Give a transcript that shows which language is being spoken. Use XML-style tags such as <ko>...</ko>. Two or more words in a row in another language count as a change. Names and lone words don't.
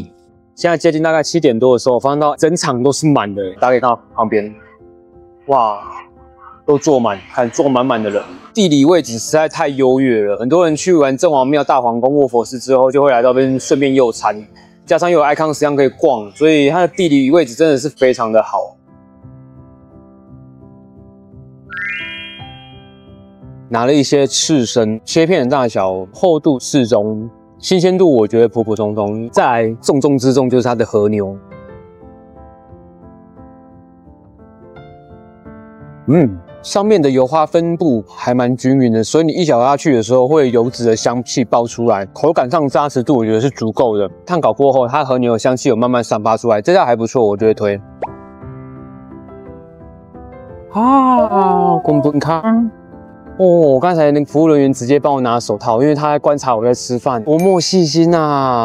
<zh>現在接近大概7點多的時候，我發現到整場都是滿的，大家可以看到旁邊，哇，都坐滿，看坐滿滿的人。地理位置實在太優越了，很多人去完鄭王廟、大皇宮、臥佛寺之後，就會來到這邊順便用餐，加上又有 icon 實際上可以逛，所以它的地理位置真的是非常的好。拿了一些刺身，切片的大小、厚度適中，新鮮度我覺得普普通通。再來重中之重就是它的和牛，上面的油花分布還蠻均匀的，所以你一咬下去的時候會有油脂的香氣爆出來，口感上扎實度我覺得是足夠的。炭烤過後，它和牛的香氣有慢慢散發出來，這家還不錯，我覺得推。公本康。哦，剛才那個服務人員直接幫我拿手套，因為他在觀察我在吃飯，多麼細心啊！</zh>